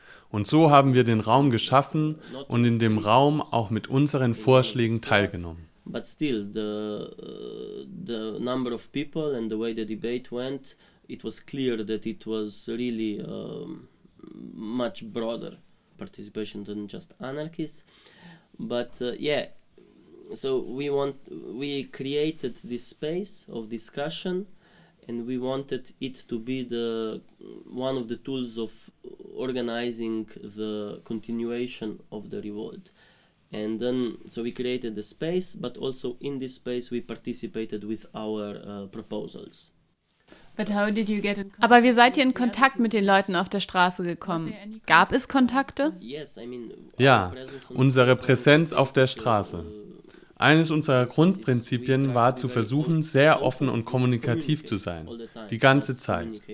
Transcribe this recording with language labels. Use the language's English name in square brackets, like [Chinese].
[German] Und so haben wir den Raum geschaffen und in dem Raum auch mit unseren Vorschlägen teilgenommen. [English] But still, the number of people and the way the debate went, it was clear that it was really much broader participation than just anarchists. But yeah, so we created this space of discussion, and we wanted it to be the one of the tools of organizing the continuation of the revolt. And then, so we created the space, but also in this space we participated with our proposals. But how did you get in contact? [German] Aber wie seid ihr in Kontakt mit den Leuten auf der Straße gekommen? Gab es Kontakte? Ja, unsere Präsenz auf der Straße. Eines unserer Grundprinzipien war zu versuchen, sehr offen und kommunikativ zu sein, die ganze Zeit.